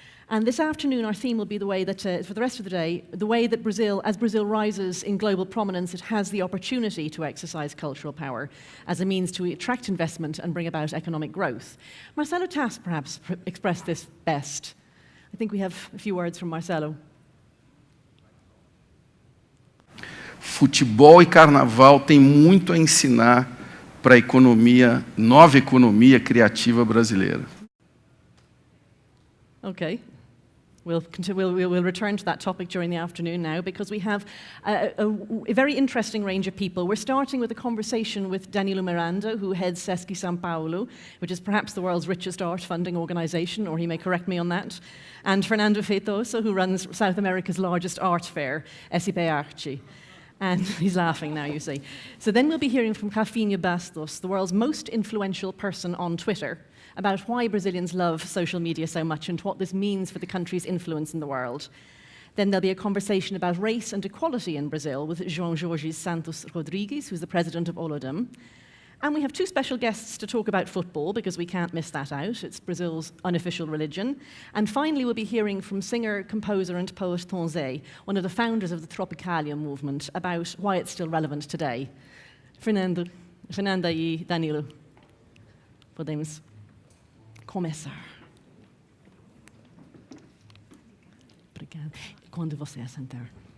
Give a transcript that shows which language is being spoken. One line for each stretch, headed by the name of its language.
English: And this afternoon, our theme will be the way that, for the rest of the day, the way that Brazil, as Brazil rises in global prominence, it has the opportunity to exercise cultural power as a means to attract investment and bring about economic growth. Marcelo Tass perhaps expressed this best. I think we have a few words from Marcelo.
Portuguese: Futebol e carnaval têm muito a ensinar para a economia, nova economia criativa brasileira.
English: Okay. We'll return to that topic during the afternoon now, because we have a very interesting range of people. We're starting with a conversation with Danilo Miranda, who heads Sesc São Paulo, which is perhaps the world's richest art funding organization, or he may correct me on that, and Fernando Feitosa, who runs South America's largest art fair, SIP Arte. And he's laughing now, you see. So then we'll be hearing from Rafinha Bastos, the world's most influential person on Twitter, about why Brazilians love social media so much and what this means for the country's influence in the world. Then there'll be a conversation about race and equality in Brazil with João Jorge Santos Rodrigues, who's the president of Olodum. And we have two special guests to talk about football, because we can't miss that out. It's Brazil's unofficial religion. And finally, we'll be hearing from singer, composer, and poet Tom Zé, one of the founders of the Tropicalia movement, about why it's still relevant today.
Portuguese: Fernanda e Danilo, podemos começar. Obrigada. Quando você assentar.